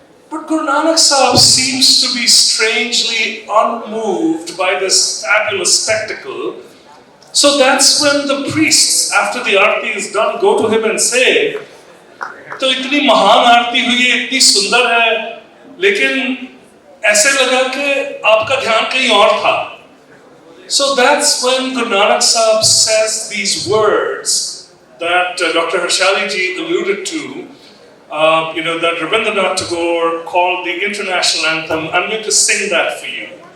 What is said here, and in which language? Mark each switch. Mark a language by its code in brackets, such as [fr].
[en] But Guru Nanak Sahib seems to be strangely unmoved by this fabulous spectacle. So that's when the priests, after the Aarti is done, go to him and say, [hi] "To itni mahan Aarti hui hai, itni sundar hai, लेकिन ऐसे लगा कि आपका ध्यान कहीं और था. [en] So that's when Guru Nanak Sahib says these words that Dr. Harshali ji alluded to, that Rabindranath Tagore called the international anthem. I'm going to sing that for you.